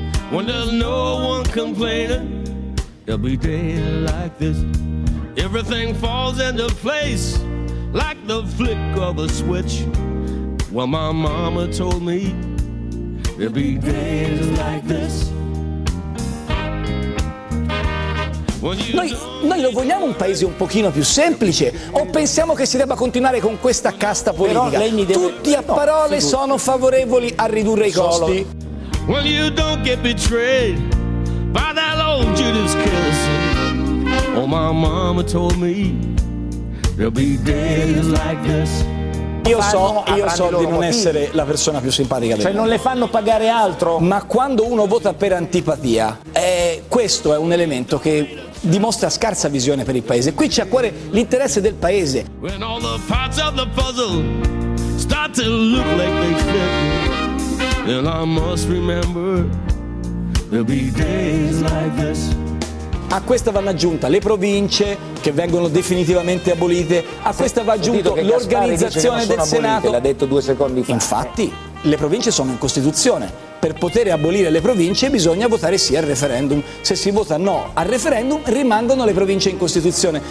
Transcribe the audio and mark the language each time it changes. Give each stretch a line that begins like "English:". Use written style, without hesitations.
English: When there's no one complaining, there'll be days like this. Everything falls into place like the flick of a switch. Well, my mama told me there'll be days like this.
Italian: Noi lo vogliamo un paese un pochino più semplice o pensiamo che si debba continuare con questa casta politica? Però deve... Tutti a parole no, sono favorevoli a ridurre i costi.
English: When you don't get betrayed by that old Judas kiss. Oh, my mama told me there'll be days like this.
Italian: Io so di non essere la persona più simpatica del mondo. Cioè non le fanno pagare altro. Ma quando uno vota per antipatia, questo è un elemento che dimostra scarsa visione per il paese. Qui c'è a cuore l'interesse del paese.
English: When all the parts of the puzzle start to look like they fit, then I must remember there'll be days like this.
Italian: A questa vanno aggiunta le province che vengono definitivamente abolite, a questa va aggiunto l'organizzazione del Senato. L'ha detto due secondi fa. Infatti, le province sono in Costituzione. Per poter abolire le province bisogna votare sì al referendum. Se si vota no al referendum, rimangono le province in Costituzione.